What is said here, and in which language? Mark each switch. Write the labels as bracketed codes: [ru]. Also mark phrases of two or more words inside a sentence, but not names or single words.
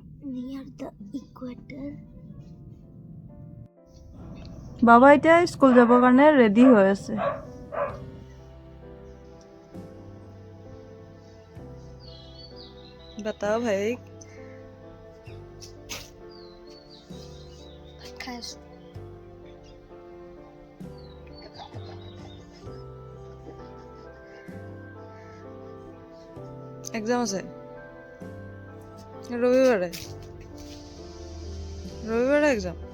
[en] near the equator. [as] বাবা এতিয়া স্কুল যাবৰ কাৰণে ৰেডি হৈ আছে। [hi] बताओ भाई एग्जाम আছে रविवारे एग्जाम